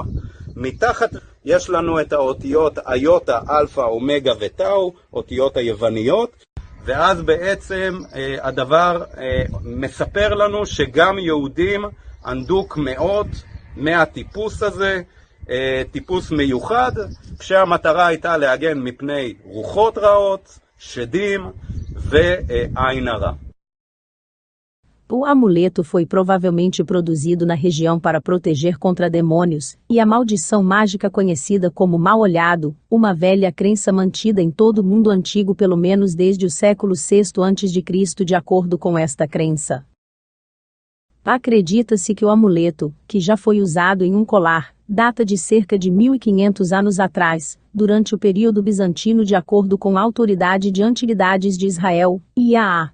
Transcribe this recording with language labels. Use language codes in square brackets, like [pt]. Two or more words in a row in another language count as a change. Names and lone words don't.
[he] מתחת יש לנו את האותיות איוטה, אלפא, אומגה וטאו, אותיות היווניות, ואז בעצם הדבר מספר לנו שגם יהודים ענדו קמעות מהטיפוס הזה, טיפוס מיוחד, כשהמטרה הייתה להגן מפני רוחות רעות, שדים ועין הרע. [pt] O amuleto foi provavelmente produzido na região para proteger contra demônios, e a maldição mágica conhecida como mal-olhado, uma velha crença mantida em todo o mundo antigo pelo menos desde o século VI a.C. de acordo com esta crença. Acredita-se que o amuleto, que já foi usado em um colar, data de cerca de 1500 anos atrás, durante o período bizantino de acordo com a Autoridade de Antiguidades de Israel, YAUH.